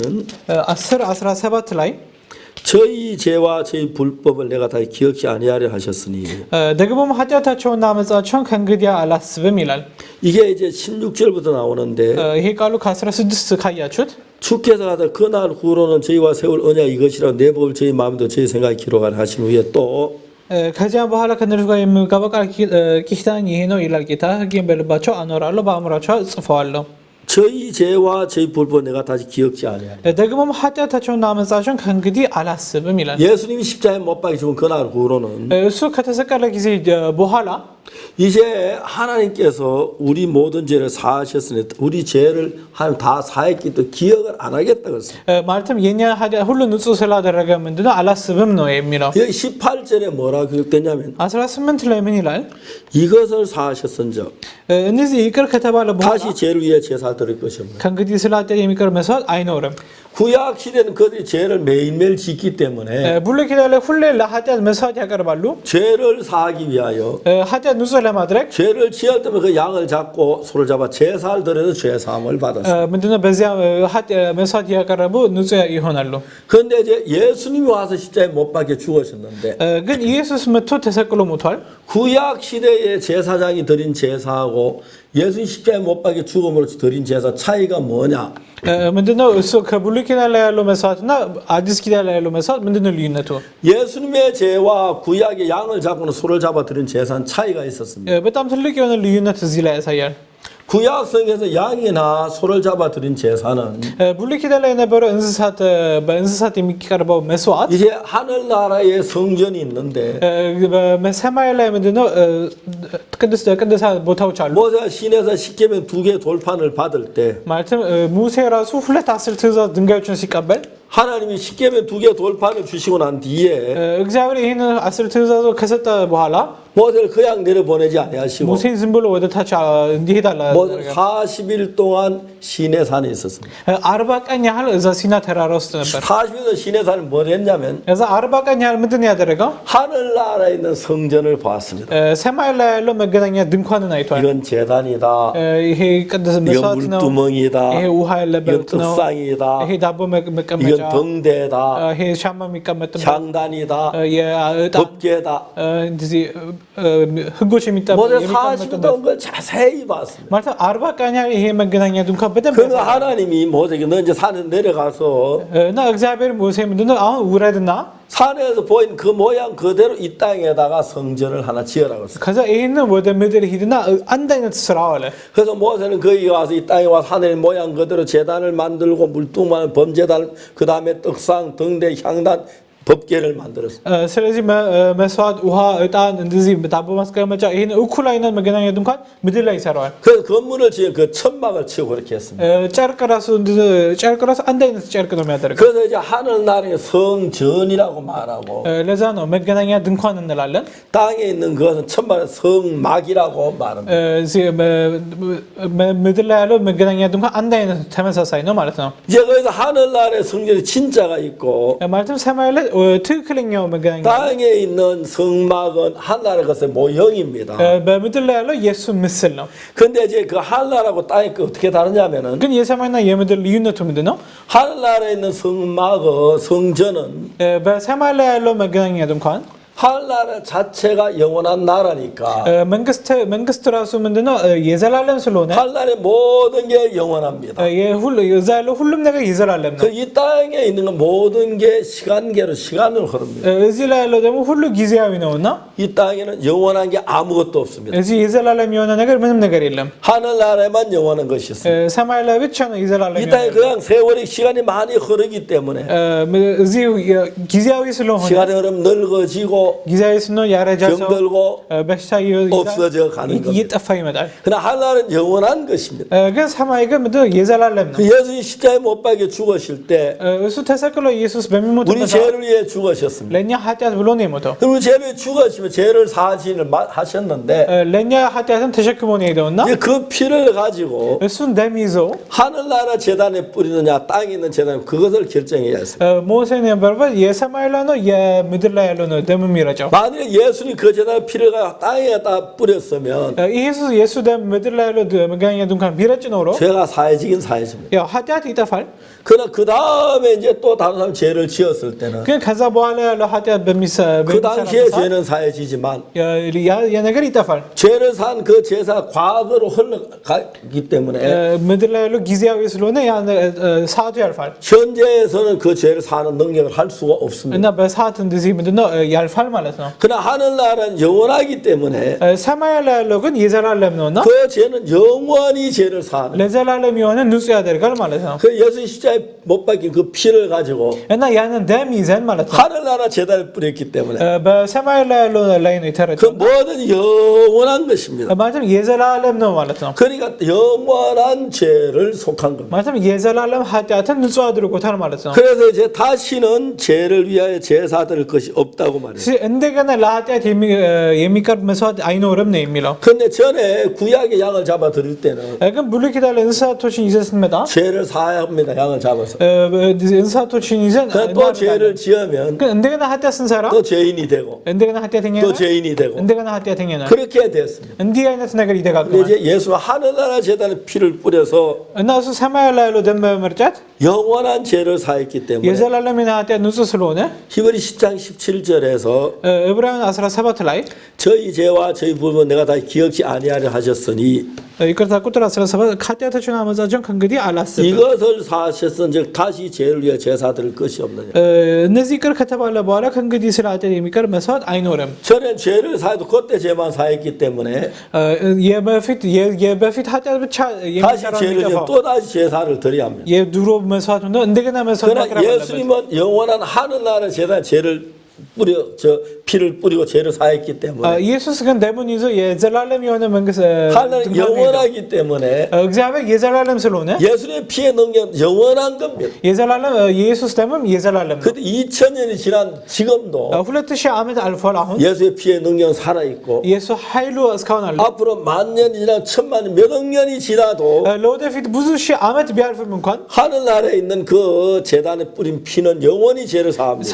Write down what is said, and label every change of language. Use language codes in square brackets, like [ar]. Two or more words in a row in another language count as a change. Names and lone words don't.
[am] 10:17 ላይ [ko] 저희 죄와 저희 불법을 내가 다 기억지 아니하려 하셨으니 [am] ደግሞም ኃጢአታቸውና ዓመፃቸውን ከእንግዲህ አላስብም ይላል። [ko] 이게 이제 16절부터 나오는데 [am] ይሄ ቃሉ ከ16 ካያችሁት [ko] 주께서 하다 그날 후로는 저희와 세울 언약 이것이라 내 법을 저희 마음도 저희 생각에 기록하라 하신 후에 또 [am] ከዚያ በኋላ ከእነርሱ ጋር የምገባው ቃል ኪዳን ይሄ ነው ይላል ጌታ። ሕጌን በልባቸው አኖራለሁ በአእምሯቸው እጽፈዋለሁ። [ko] 저희 죄와 저희 불법 내가 다시 기억지 아니하리. [am] ደግሞም ኃጢአታቸውና ዓመፃቸውን ከእንግዲህ አላስብም ይላል። [ko] 예수님이 십자가에 못 박혀 죽은 그날 후로는 [am] እሱ ከተሰቀለ ጊዜ በኋላ [ko] 이제 하나님께서 우리 모든 죄를 사하셨으니 우리 죄를 하나님 다 사했기 때문에 기억을 안 하겠다 그랬어요. [am] ማለትም የኛ ኃጢአት ሁሉ ንጹህ ስላደረገ ምንድነው አላስብም ነው የሚለው። [ko] 여기 18절에 뭐라고 기록되냐면 [am] 18 ላይ ምን ይላል? [ko] 이것을 사하셨은즉 [am] እነዚህ ይቅር ከተባለ በኋላ [ko] 다시 죄를 위해 제사 드릴 것입니다. [am] ከእንግዲህ ስለ ኃጢአት የሚቀር መስዋዕት አይኖርም። [ko] 구약 시대는 그들이 죄를 매일매일 짓기 때문에 [am] ብሉይ ኪዳን ላይ ሁሌ ለኃጢአት መስዋዕት ያቀርባሉ። [ko] 죄를 사하기 위하여 [am] ኃጢአት ንጹህ ለማድረግ [ko] 죄를 지을 때면 그 양을 잡고 소를 잡아 제사를 드려서 죄 사함을 받았어요. [am] ምንድነው በዚያ መስዋዕት ያቀረቡ ንጹህ ይሆናሉ። [ko] 그런데 이제 예수님이 와서 십자가에 못 박혀 죽으셨는데 [am] ግን ኢየሱስ መጥቶ ተሰቅሎ ሞቷል። [ko] 구약 시대의 제사장이 드린 제사하고 예수님 십자가에 못 박혀 죽음으로 드린 제사 차이가 뭐냐? [am] ምንድነው እሱ ከብሉይ ኪዳን ላይ ያለው መስዋዕትና አዲስ ኪዳን ላይ ያለው መስዋዕት ምንድነው ልዩነቱ? [ko] 예수님의 죄와 구약의 양을 잡고는 소를 잡아 드린 제사는 차이가 있었습니다. [am] በጣም ትልቅ የሆነ ልዩነት እዚህ ላይ ያሳያል። [ko] 구약 성경에서 양이나 소를 잡아 드린 제사는 [am] ብሉይ ኪዳን ላይ የነበረው በእንስሳት የሚቀርበው መስዋዕት [ko] 이제 하늘 나라의 성전이 있는데 [am] በሰማይ ላይ ምንድነው ቅዱሳን ቦታዎች አሉ። [ko] 모세가 시내에서 십계명 2개 돌판을 받을 때 [am] ማለትም ሙሴ ራሱ ሁለት 10 ትእዛዝ ድንጋዮችን ሲቀበል [ko] 하나님이 십계명 2개 돌판을 주시고 난 뒤에 [am] እግዚአብሔር ይህን 10 ትእዛዝ ከሰጠ በኋላ [ko] 모세를 그냥 내려보내지 아니하시고 [am] ሙሴን ዝም ብሎ ወደ ታች እንዲሄድ አለ። [ko] 40일 동안 시내산에 있었습니다. [am] 40 ቀን ያህል እዛ ሲና ተራራ ውስጥ ነበር። [ko] 40일 시내산을 뭘 했냐면 [am] እዛ 40 ቀን ያህል ምንድን ነው ያደረገው? [ko] 하늘나라에 있는 성전을 보았습니다. [am] ሰማይ ላይ ያለው መገናኛ ድንኳንን አይቷል። [ko] 이건 제단이다. [am] ይሄ ቅዱስ [ko] 이건 [am] መስዋዕት ነው። [ko] 물두멍이다. [am] ይሄ ውሃ [ko] 이건 [am] ያለበት ነው። [ko] 떡상이다. [am] ይሄ ዳቦ መቀመጫ፣ [ko] 이건 등대다. [am] ይሄ ሻማ የሚቀመጥበት፣ [ko] 향단이다. [am] የዕጣን [ko] 법궤다. [am] እንደዚህ ህጎች [ko] 모세 [am] የሚቀመጡበት [ko] 40일 동안 걸 자세히 봤습니다. [am] ማለት 40 ቀን ያህል ይሄ መገናኛ ድንኳን በደንብ [ko] 그래서 하나님이 모세에게 너 이제 산에 내려가서 [am] እና እግዚአብሔር ሙሴ ምንድነው አሁን ውረድና [ko] 산에서 보인 그 모양 그대로 이 땅에다가 성전을 하나 지으라고 했어요. [am] ከዛ ይሄንን ወደ ምድር ሂድና አንድ አይነት ስራው አለ። [ko] 그래서 모세는 거기 와서 이 땅에 와서 하늘 모양 그대로 제단을 만들고 물뚱만 범제단 그 다음에 떡상 등대 향단 법궤를 만들었어요. [am] ስለዚህ መስዋዕት፣ ውሃ፣ ዕጣን እንደዚህ ዳቦ ማስቀመጫ ይሄን እኩል አይነት መገናኛ ድንኳን ምድር ላይ ይሰራዋል። [ko] 그래서 건물을 지은 그 천막을 치고 그렇게 했습니다. [am] ጨርቅ ራሱ አንድ አይነት ጨርቅ ነው የሚያደርገው። [ko] 그래서 이제 하늘 나라의 성전이라고 말하고 [am] ለዛ ነው መገናኛ ድንኳን እንላለን። [ko] 땅에 있는 것은 천막의 성막이라고 말합니다. [am] እዚህ ምድር ላይ ያለው መገናኛ ድንኳን አንድ አይነት ተመሳሳይ ነው ማለት ነው። [ko] 이제 거기서 하늘 나라의 성전이 진짜가 있고 [am] ማለትም ሰማይ ላይ ትክክለኛው መገናኛ [ko] 땅에 있는 성막은 하늘나라의 것의 모형입니다. [am] በምድር ላይ ያለው የእሱ ምስል ነው። [ko] 근데 이제 그 하늘나라하고 땅이 어떻게 다르냐면은 [am] ግን የሰማይና የምድር ልዩነቱ ምንድን ነው? [ko] 하늘나라에 있는 성막은 성전은 [am] በሰማይ ላይ ያለው መገናኛ ድንኳን [ko] 하늘나라 자체가 영원한 나라니까 [am] መንግስት ራሱ ምንድነው የዘላለም ስለሆነ [ko] 하늘나라의 모든 게 영원합니다. [am] እዛ ያለው ሁሉም ነገር የዘላለም ነው። [ko] 이 땅에 있는 건 모든 게 시간계로 시간으로 흐릅니다. [am] እዚህ ላይ ያለው ደግሞ ሁሉ ጊዜያዊ ነውና [ko] 이 땅에는 영원한 게 아무것도 없습니다. [am] እዚህ የዘላለም የሆነ ነገር ምንም ነገር የለም። [ko] 하늘나라에만 영원한 것이 있습니다. [am] ሰማይ ላይ ብቻ ነው የዘላለም [ko] 이 땅에 그냥 세월이 시간이 많이 흐르기 때문에 [am] እዚህ ጊዜያዊ ስለሆነ [ko] 시간이 흐르면 늙어지고 [am] ጊዜያዊ ስለሆነ ያረጃው [ko] 병들고 [am] በሽታ [ko] 없어져 가는 겁니다. [am] እየጠፋ ይመጣል። [ko] 그러나 하늘나라는 영원한 것입니다. [am] ግን ሰማይ ግን ምንድነው የዘላለም ነው። [ko] 예수님 십자가에 못 박혀 죽으실 때 [am] እሱ ተሰቅሎ ኢየሱስ [ko] 우리 [am] በሚሞትበት [ko] 죄를 위해 죽으셨습니다. [am] ለኛ ኃጢአት ብሎ ነው የሞተው። [ko] 그리고 죄를 죽으시면 죄를 사하신을 하셨는데 [am] ለኛ ኃጢአትን ተሸክሞ ነው የሄደውና [ko] 이제 그 피를 가지고 [am] እሱን ደም ይዞ [ko] 하늘나라 제단에 뿌리느냐 땅에 있는 제단에 그것을 결정해야 했어요. [am] ሞሴ ነበርበት የሰማይ ላይ ነው የምድር ላይ ያለው ነው ደም የሚረጨው። [ko] 만약에 예수님 그 제단에 피를 가 땅에다 뿌렸으면 [am] ኢየሱስ የሱ ደም ምድር ላይ ያለው መገናኛ ድንኳን ቢረጭ ኖሮ [ko] 죄가 사해지긴 사해집니다. [am] ያው ኃጢአት ይጠፋል። [ko] 그러나 그 다음에 이제 또 다른 사람 죄를 지었을 때는 [am] ግን ከዛ በኋላ ያለው ኃጢአት [ko] 그 당시에 죄는 사해지지만 [am] ያ ነገር ይጠፋል። [ko] 죄를 산 그 제사 과거로 흘러가기 때문에 [am] ምድር ላይ ያለው ጊዜያዊ ስለሆነ ያ ሰዓቱ ያልፋል [ko] 현재에서는 그 죄를 사는 능력을 할 수가 없습니다. [am] እና በሰዓት እንደዚህ ምንድነው ያልፋል ማለት ነው። [ko] 그러나 하늘나라는 영원하기 때문에 [am] ሰማይ ላይ ያለው ግን የዘላለም ነውና [ko] 그 죄는 영원히 죄를 사는 [am] ለዘላለም የሆነ ንጹህ ያደርጋል ማለት ነው። [ko] 그 예수 십자가에 못 박힌 그 피를 가지고 [am] እና ያንን ደም ይዘን ማለት ነው [ko] 하늘나라 제단을 뿌렸기 때문에 [am] በሰማይ ላይ ያለው ላይ ነው [ko] 그 [am] የተረጨው [ko] 모든 영원한 것입니다. [am] ማለትም የዘላለም ነው ማለት ነው። [ko] 그러니까 영원한 죄를 속한 겁니다. [am] ማለትም የዘላለም ኃጢአትን ንጹህ አድርጎታል ማለት ነው። [ko] 그래서 이제 다시는 죄를 위하여 제사 드릴 것이 없다고 말해요. [am] እንደገና ለኃጢአት የሚቀርብ መስዋዕት አይኖርም ነው የሚለው። [ko] 근데 전에 구약의 양을 잡아 드릴 때는 [am] ግን ብሉይ ኪዳን ላይ እንስሳቶችን ይዘን ስንመጣ [ko] 죄를 사야 합니다. 양을 잡아서. [am] እንስሳቶችን ይዘን [ko] 또 죄를 지으면 [am] ግን እንደገና ኃጢአት ስንሰራ [ko] 또 죄인이 되고 [am] እንደገና ኃጢአተኛ [ko] 또 죄인이 되고 [am] እንደገና ኃጢአተኛ ነው። [ko] 그렇게 됐습니다. [am] እንዲህ አይነት ነገር [ko] 근데 [am] ይደጋግማል [ko] 이제 예수가 하늘나라 제단에 피를 뿌려서 [am] እና እሱ ሰማይ ላይ ያለው ደም በመርጨት [ko] 영원한 죄를 사했기 때문에 [am] የዘላለምን ኃጢአት ንጹህ ስለሆነ [ko] 히브리 10장 17절에서 [am] ዕብራውያን 17 ላይ [ko] 저희 죄와 저희 부분 내가 다 기억지 아니하려 하셨으니 [am] ይቅርታ ቁጥር 17 ኃጢአታችሁን አመፃችሁን ከእንግዲህ አላስብም [ko] 이것을 사하셨은 즉 다시 죄를 위해 제사 드릴 것이 없느냐. [am] እነዚህ ይቅር ከተባለ በኋላ ከእንግዲህ ስለ ኃጢአት የሚቀር መስዋዕት አይኖርም [ko] 전에 죄를 사해도 그때 죄만 사했기 때문에 [am] የበፊት ኃጢአት ብቻ [ko] 다시 [am] የሚሰራው [ko] 죄를 [am] የሚጠፋው [ko] 또 다시 제사를 드려야 합니다. [am] የድሮ መስዋዕት ነው እንደገና መስዋዕት [ko] 그러나 [am] ማቅረብ አለበት [ko] 예수님은 영원한 하늘나라 제단 죄를 뿌려 저 피를 뿌리고 죄를 사했기 때문에 [am] ኢየሱስ ግን ደሙን ይዞ የዘላለም የሆነ መንግስት [ko] 하나님 영원하기 때문에 [am] እግዚአብሔር የዘላለም ስለሆነ [ko] 예수님의 피의 능력 영원한 겁니다. [am] የዘላለም የኢየሱስ ደምም የዘላለም ነው [ko] 근데 2000년이 지난 지금도 [am] 2000 ዓመት አልፏል አሁን [ko] 예수의 피의 능력은 살아 있고 [am] የኢየሱስ ኃይሉ እስካሁን አለ [ko] 앞으로 만년이 지나 천만 몇억 년이 지나도 [am] ለወደፊት ብዙ ሺህ ዓመት ቢያልፍም እንኳን [ko] 하늘나라에 있는 그 제단에 뿌린 피는 영원히 죄를 사합니다.